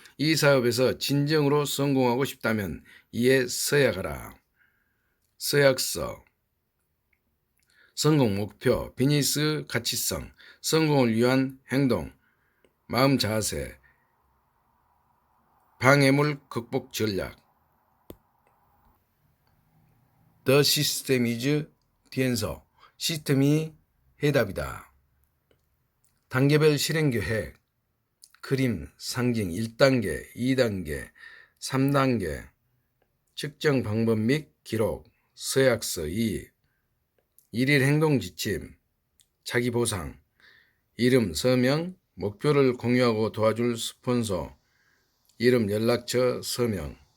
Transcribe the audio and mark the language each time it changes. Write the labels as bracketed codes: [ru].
[ko] 이 사업에서 진정으로 성공하고 싶다면 이에 서약하라. 서약서. 성공 목표, 비즈니스 가치성, 성공을 위한 행동, 마음 자세, 방해물 극복 전략. [en] The system is the answer. [ko] 시스템이 해답이다. 단계별 실행 계획, 그림, 상징 1단계, 2단계, 3단계, 측정 방법 및 기록, 서약서 2, 일일 행동 지침, 자기 보상, 이름, 서명, 목표를 공유하고 도와줄 스폰서, 이름, 연락처, 서명.